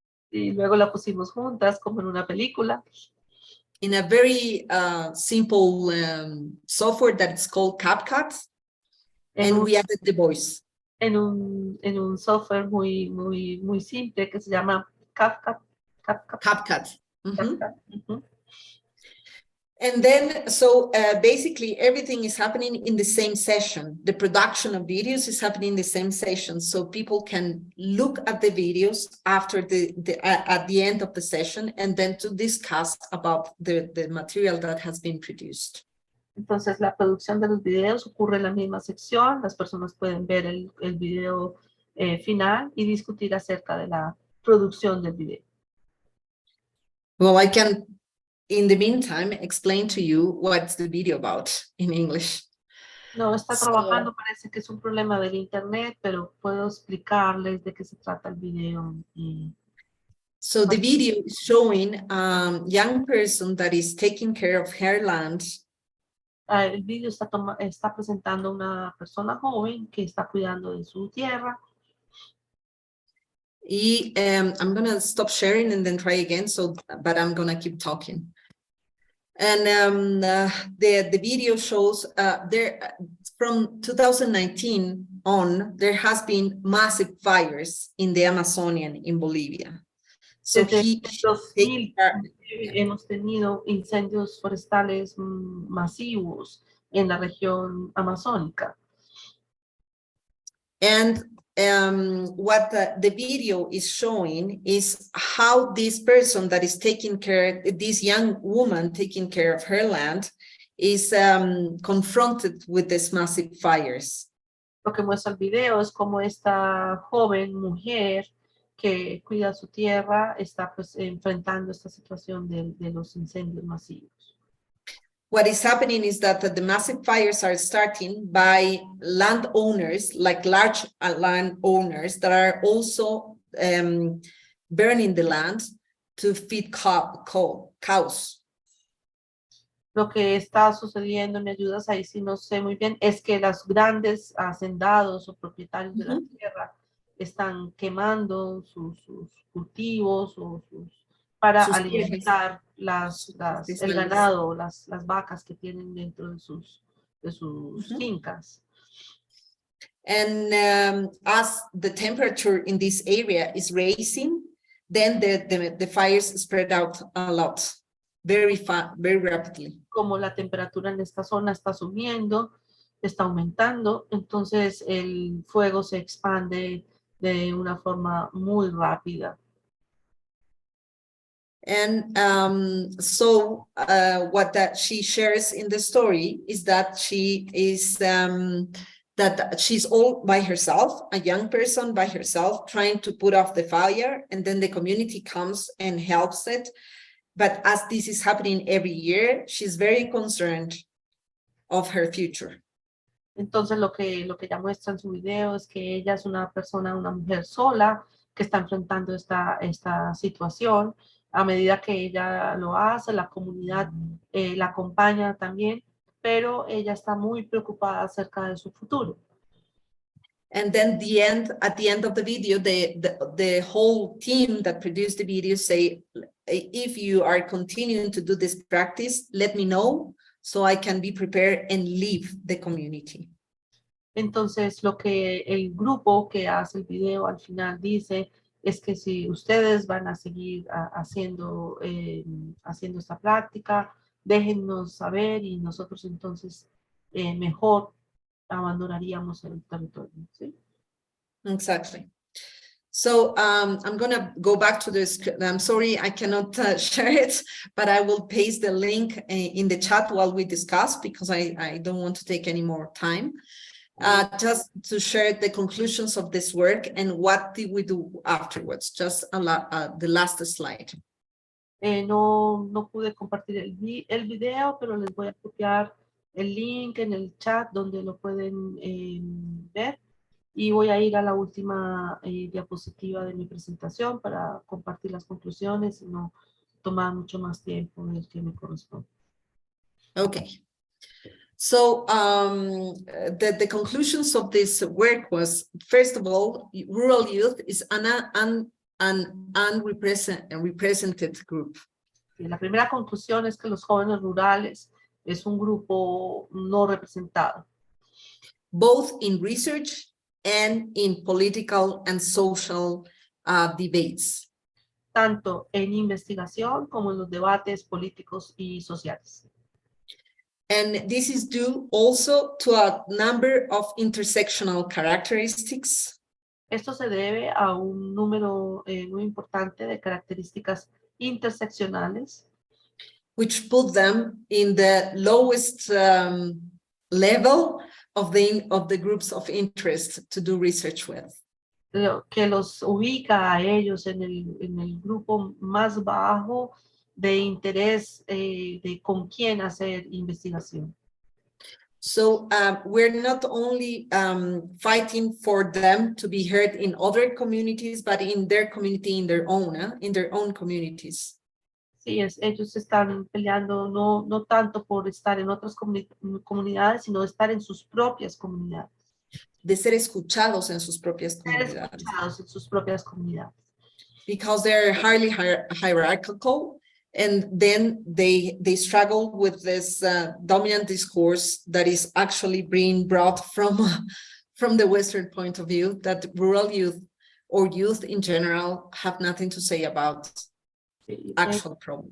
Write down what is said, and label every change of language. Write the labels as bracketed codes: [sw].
[es] Y luego la pusimos juntas como en una película. [en] In a very simple software that is called CapCut, and we added the voice. [es] En un software muy simple que se llama CapCut. CapCut. CapCut. Ujú. [en] And then, so basically everything is happening in the same session. The production of videos is happening in the same session. So people can look at the videos after at the end of the session, and then to discuss about the material that has been produced. [es] Entonces la producción de los videos ocurre en la misma sección. Las personas pueden ver el video final y discutir acerca de la producción del video. [en] Well, I can, in the meantime, explain to you what's the video about in English. [es] No, está trabajando, parece que es un problema del internet, pero puedo explicarles de qué se trata el video. [en] So the video is showing a young person that is taking care of her land. [es] El video está presentando a una persona joven que está cuidando de su tierra. [en] I'm gonna stop sharing and then try again. But I'm gonna keep talking. And the video shows there from 2019 on, there has been massive fires in the Amazonian in Bolivia. So [es] Desde 2000 hemos tenido incendios forestales masivos en la región amazónica. [en] And what the video is showing is how this person that is taking care, this young woman taking care of her land, is confronted with these massive fires. [es] Lo que muestra el video es como esta joven mujer que cuida su tierra está pues enfrentando esta situación de los incendios masivos. [en] What is happening is that the massive fires are starting by landowners, like large landowners that are also burning the land to feed cows. [es] Lo que está sucediendo, me ayudas ahí si no sé muy bien, es que los grandes hacendados o propietarios de la tierra están quemando sus cultivos o para alimentar el ganado, las vacas que tienen dentro de sus fincas. [en] And as the temperature in this area is rising, then the fires spread out a lot, very rapidly. [es] Como la temperatura en esta zona está subiendo, está aumentando, entonces el fuego se expande de una forma muy rápida. [en] And so what she shares in the story is that she is that she's all by herself, a young person by herself, trying to put off the fire, and then the community comes and helps it. But as this is happening every year, she's very concerned of her future. [es] Entonces lo que ella muestra en su video es que ella es una mujer sola que está enfrentando esta situación. A medida que ella lo hace, la comunidad la acompaña también, pero ella está muy preocupada acerca de su futuro. [en] And then at the end of the video, the whole team that produced the video say, if you are continuing to do this practice, let me know so I can be prepared and leave the community. [es] Entonces, lo que el grupo que hace el video al final dice es que si ustedes van a seguir haciendo esta práctica, déjennos saber y nosotros entonces mejor abandonaríamos el territorio. ¿Sí? [en] Exactly. So I'm going to go back to this. I'm sorry, I cannot share it, but I will paste the link in the chat while we discuss, because I don't want to take any more time. Just to share the conclusions of this work and what did we do afterwards. Just the last slide. [es] No pude compartir el video, pero les voy a copiar el link en el chat donde lo pueden ver. Y voy a ir a la última diapositiva de mi presentación para compartir las conclusiones y no tomar mucho más tiempo del que me corresponde. [en] Okay. So the conclusions of this work was, first of all, rural youth is an unrepresented group. [es] Y la primera conclusión es que los jóvenes rurales es un grupo no representado, [en] Both in research and in political and social debates. [es] tanto en investigación como en los debates políticos y sociales. [en] And this is due also to a number of intersectional characteristics, [es] Esto se debe a un número muy importante de características interseccionales [en] which put them in the lowest level of the groups of interest to do research with. [es] que los ubica a ellos en el grupo más bajo de interés de con quién hacer investigación. [en] So we're not only fighting for them to be heard in other communities, but in their community, in their own communities. [es] Sí, ellos están peleando no tanto por estar en otras comunidades, sino estar en sus propias comunidades. De ser escuchados en sus propias Ser comunidades. escuchados en sus propias comunidades. [en] Because they're highly hierarchical, and then they struggle with this dominant discourse that is actually being brought from the Western point of view, that rural youth or youth in general have nothing to say about actual problems.